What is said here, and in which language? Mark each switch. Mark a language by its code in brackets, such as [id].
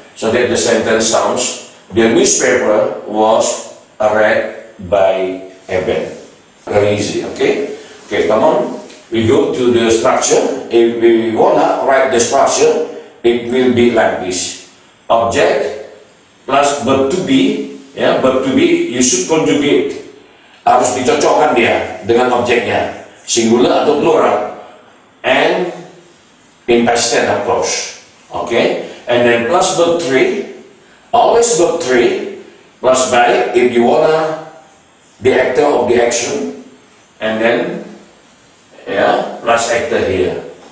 [en] So that the sentence sounds, the newspaper was read by Eben. Very easy, okay? Okay, come on. We go to the structure. If we wanna write the structure, it will be like this. Object plus verb to be, ya, verb to be you should conjugate. [id] Harus dicocokkan dia dengan objeknya, singular atau plural. [en] And in past tense of course. Okay? And then plus verb 3, always verb 3, plus by if you wanna the actor of the action, and then plus actor here.